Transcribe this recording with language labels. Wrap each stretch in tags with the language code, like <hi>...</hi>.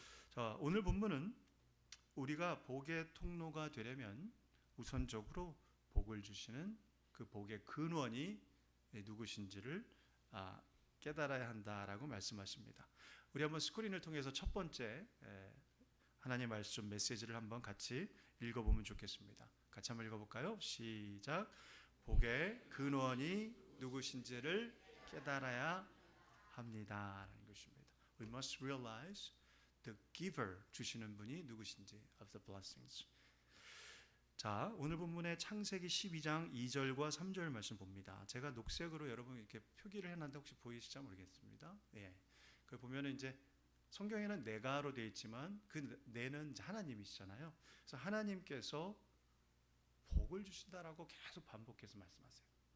<ko>자, 오늘 본문은 우리가 복의 통로가 되려면 우선적으로 복을 주시는 그 복의 근원이 누구신지를 깨달아야 한다라고 말씀하십니다. 우리 한번 스크린을 통해서 첫 번째 하나님 말씀 메시지를 한번 같이 읽어보면 좋겠습니다. 같이 한번 읽어볼까요? 시작. 복의 근원이 누구신지를 깨달아야 합니다라는 것입니다.</ko> <en>We must realize the giver,</en> <ko>주시는 분이 누구신지</ko> <en>of the blessings.</en> <ko>자, 오늘 본문의 창세기 12장 2절과 3절 말씀 봅니다. 제가 녹색으로 여러분 이렇게 표기를 해놨는데 혹시 보이실지 모르겠습니다. 예. 그 보면은 이제 성경에는 내가로 되어 있지만 그 내는 하나님이시잖아요. 그래서 하나님께서 복을 주신다라고 계속 반복해서 말씀하세요.</ko>